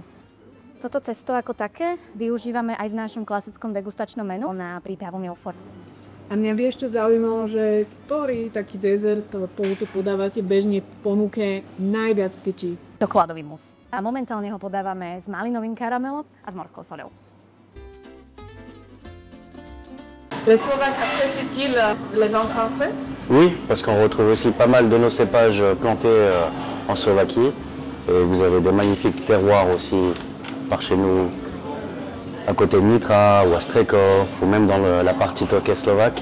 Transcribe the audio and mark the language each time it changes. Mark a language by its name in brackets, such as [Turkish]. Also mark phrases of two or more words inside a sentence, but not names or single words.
[Slovak] Toto cesto ako také využívame aj v našom klasickom degustačnom menu na prípravu milford. A mňa by ešte zaujímalo, že ktorý taký dezert tu podávate bežne v ponuke najviac pičí? Čokoládový mus. A momentálne ho podávame s malinovým karamelom a s morskou soľou. [French] Les Slovaques apprécient-ils les vins français? Oui, parce qu'on retrouve aussi pas mal de nos cépages plantés en Slovaquie. Et vous avez des magnifiques terroirs aussi par chez nous, à côté de Nitra ou à Strekov, ou même dans la partie Tokaj slovaque.